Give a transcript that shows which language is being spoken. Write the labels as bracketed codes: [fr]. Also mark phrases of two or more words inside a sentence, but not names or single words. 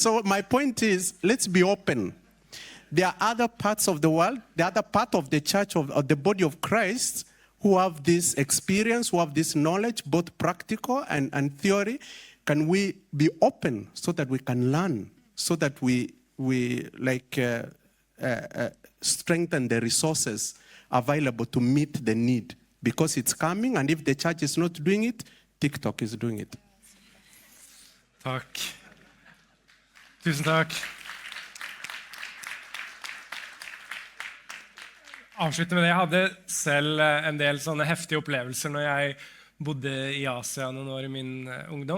[en] So my point is, let's be open. There are other parts of the world, the other part of the church, of the body of Christ, who have this experience, who have this knowledge, both practical and theory. Can we be open so that we can learn, so that we strengthen the resources available to meet the need? Because it's coming, and if the church is not doing it, TikTok is doing it. [no] Takk. Tusen takk. Avslutte med det. Jeg hadde selv en del sånne heftige opplevelser når jeg bodde i Asia noen år i min ungdom.